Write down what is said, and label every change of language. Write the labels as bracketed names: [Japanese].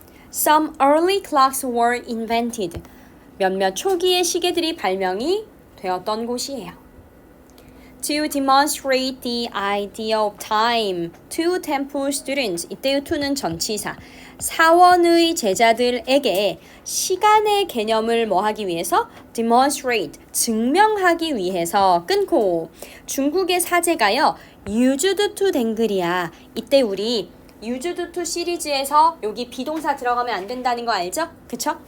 [English] Some early clocks were invented. [Korean] 몇몇 초기의 시계들이 발명이 되었던 곳이에요. [English] To demonstrate the idea of time to temple students. [Korean] 이때의 to는 전치사. 사원의 제자들에게 시간의 개념을 뭐 하기 위해서? demonstrate, 증명하기 위해서 끊고 중국의 사제가요. used to 된 글이야. 이때 우리 used to 시리즈에서 여기 비동사 들어가면 안 된다는 거 알죠? 그쵸?